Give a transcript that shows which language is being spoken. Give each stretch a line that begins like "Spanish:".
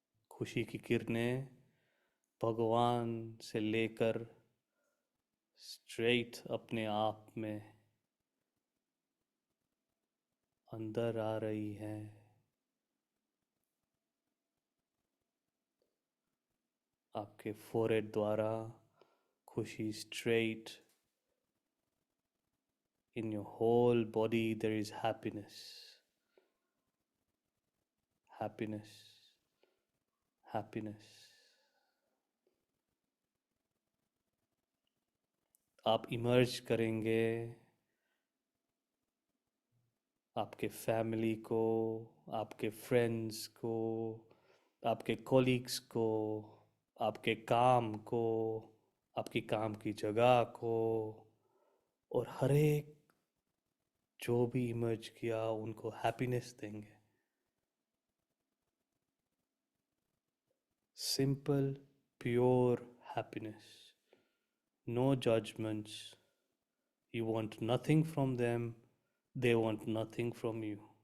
Hindi: खुशी की किरणें भगवान से लेकर स्ट्रेट अपने आप में अंदर आ रही हैं। आपके फोरहेड द्वारा खुशी straight
English: in your whole body there is happiness, happiness, happiness.
Hindi: आप इमर्ज करेंगे आपके फैमिली को, आपके फ्रेंड्स को, आपके कॉलीग्स को, आपके काम को, आपकी काम की जगह को, और हर एक जो भी इमर्ज किया उनको हैप्पीनेस देंगे।
English: Simple pure happiness, no judgments. You want nothing from them, they want nothing from you.